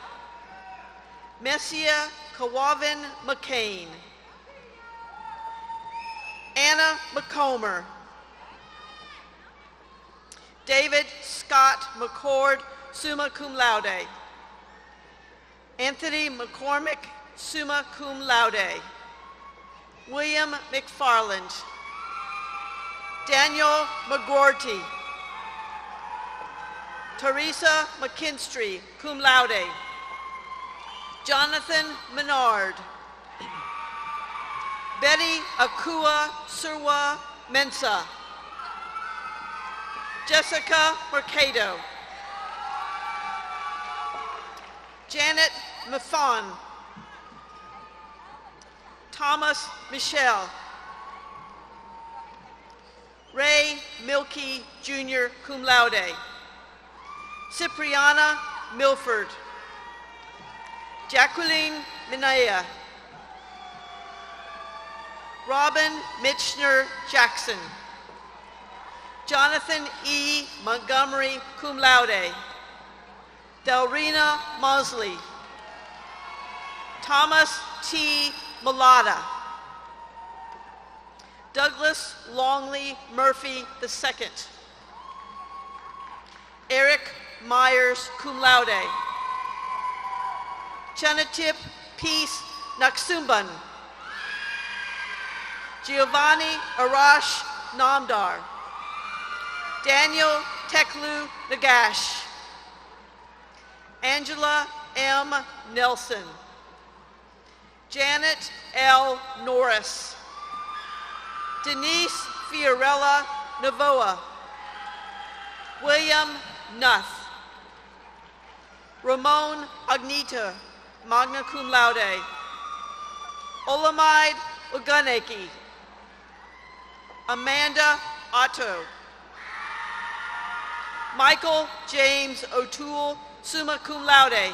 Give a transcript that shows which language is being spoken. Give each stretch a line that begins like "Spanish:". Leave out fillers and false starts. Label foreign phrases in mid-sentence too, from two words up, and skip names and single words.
English: Messia Kawavin McCain. Anna McComber. David Scott McCord,
Latin: summa cum laude.
English: Anthony McCormick,
Latin: summa cum laude.
English: William McFarland. Daniel McGorty. Teresa McKinstry,
Latin: cum laude.
English: Jonathan Menard. Betty Akua Surwa Mensa. Jessica Mercado. Janet Mafon. Thomas Michelle. Ray Milky Jr.,
Latin: cum laude.
English: Cipriana Milford. Jacqueline Minaya. Robin Mitchner Jackson. Jonathan E. Montgomery,
Latin: cum laude.
English: Delrina Mosley. Thomas T. Mulata. Douglas Longley Murphy II. Eric Myers,
Latin: cum laude.
English: Chenatip Peace Naksumban. Giovanni Arash Namdar. Daniel Teklu Nagash. Angela M. Nelson. Janet L. Norris. Denise Fiorella Navoa. William Nuth. Ramon Agnita,
Latin: magna cum laude.
English: Olamide Uganeki. Amanda Otto. Michael James O'Toole,
Latin: summa cum laude.